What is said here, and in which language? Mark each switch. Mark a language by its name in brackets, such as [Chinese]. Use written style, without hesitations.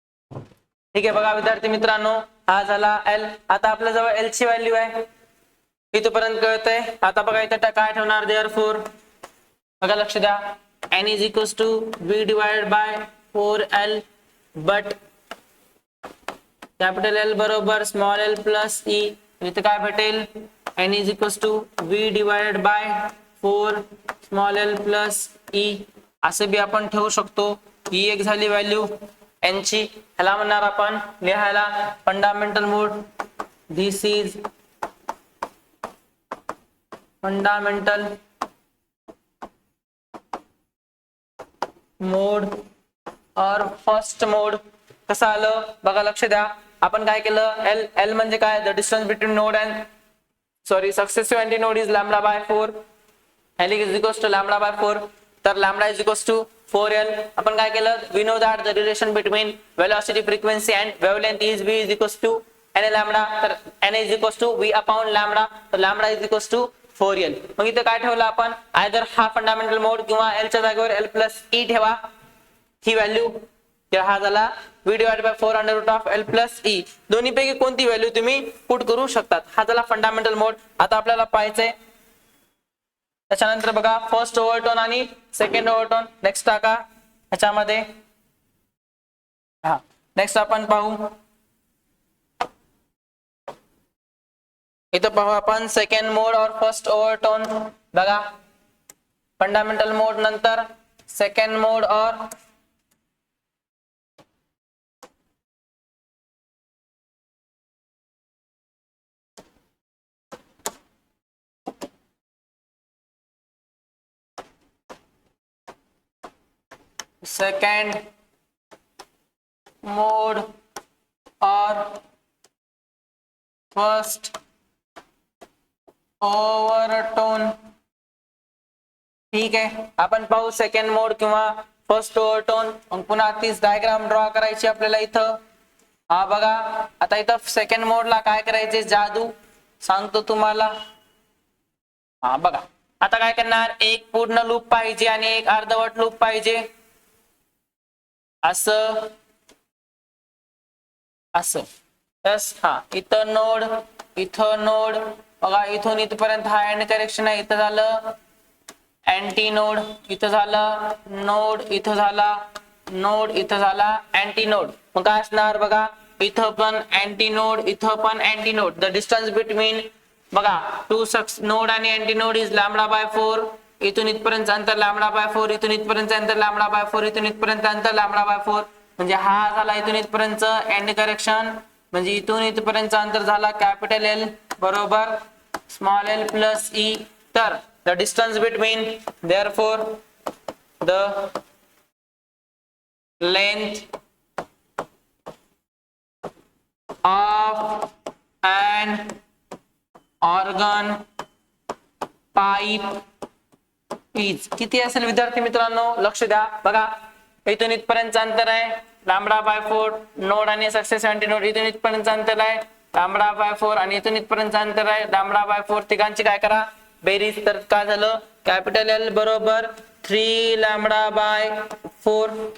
[Marathi] ठीक आहे, बघा विद्यार्थी मित्रांनो, हा झाला L. आता आपल्या जवळ L ची व्हॅल्यू आहे, इथपर्यंत कळतंय. आता बघा इथं काय ठेवणार, [English] therefore [Marathi] बघा लक्ष द्या, [English] n is equals to v divided by 4L, but capital L बरोबर small l plus e. [Marathi] इथं काय भेटेल, [English] n is equals to v divided by 4 small l plus e. [Marathi] असं बी आपण ठेवू शकतो. ही एक झाली व्हॅल्यू n ची. ह्याला म्हणणार आपण लिहायला fundamental mode. [English] This is fundamental mode और first mode. [Marathi] कसं आलं बघा, लक्ष द्या. आपण काय केलं, L म्हणजे काय, [English] The distance between node and successive antinode is lambda by 4. L is equals to lambda by 4. तर लॅम्बडा is equals to 4L. [Marathi] आपण काय केलं, [English] We know that the relation between velocity frequency and wavelength is v is equals to n lambda. तर n is equals to v upon lambda. तर lambda is equals to 4L. [Marathi] मग इथे काय ठेवलं आपण, आयदर हा फंडामेंटल मोड किंवा L च्या जागेवर L प्लस E ठेवा, ही व्हॅल्यू. तर हा झाला v [English] Divided by 4 under root of L plus E. [Marathi] दोन्ही पैकी कोणती व्हॅल्यू तुम्ही पुट करू शकतात. हा झाला फंडामेंटल मोड. आता आपल्याला पाहायचंय, त्याच्यानंतर बघा फर्स्ट ओव्हरटोन आणि सेकंड ओव्हरटोन नेक्स्ट टाका ह्याच्यामध्ये. हा नेक्स्ट आपण पाहू, इथं पाहू आपण सेकंड मोड और फर्स्ट ओव्हरटोन. बघा फंडामेंटल मोड नंतर सेकंड मोड और सेकंड मोड और फर्स्ट ओव्हरटोन. ठीक आहे, आपण पाहू सेकंड मोड किंवा फर्स्ट ओव्हरटोन. मग पुन्हा तीच डायग्राम ड्रॉ करायची आपल्याला इथं. हा बघा आता इथं सेकंड मोडला काय करायचे जादू सांगतो तुम्हाला. हा बघा आता काय करणार, एक पूर्ण लूप पाहिजे आणि एक अर्धवट लूप पाहिजे. असं असं यस. हा इथं नोड इथं नोड बघा, इथून इथपर्यंत हा एंड करेक्शन आहे. इथं झालं अँटी नोड, इथं झालं नोड, इथं झाला नोड, इथं झाला अँटी नोड. मग काय असणार बघा, इथं पण अँटी नोड, इथं पण anti node. [English] The distance between बघा two node आणि anti node is λ/4. [Marathi] इथून इथपर्यंत अंतर λ/4, इथून इथपर्यंत अंतर λ/4, इथून इथपर्यंत अंतर λ/4. म्हणजे हा झाला इथून इथपर्यंत एंड करेक्शन. म्हणजे इथून इथपर्यंत अंतर झाला कॅपिटल एल बरोबर स्मॉल एल प्लस ई. [English] तर the distance between therefore the length of an organ pipe is [Marathi] किती असेल विद्यार्थी मित्रांनो, लक्ष द्या. बघा इथून इथपर्यंत अंतर आहे λ/4 नोड आणि सक्सेस अँटी नोड. इथून इथपर्यंत अंतर आहे λ/4 आणि इथून इथपर्यंत अंतर आहे λ/4. तिघांची काय करा बेरीज. तर काय झालं कॅपिटल एल बरोबर 3λ/4.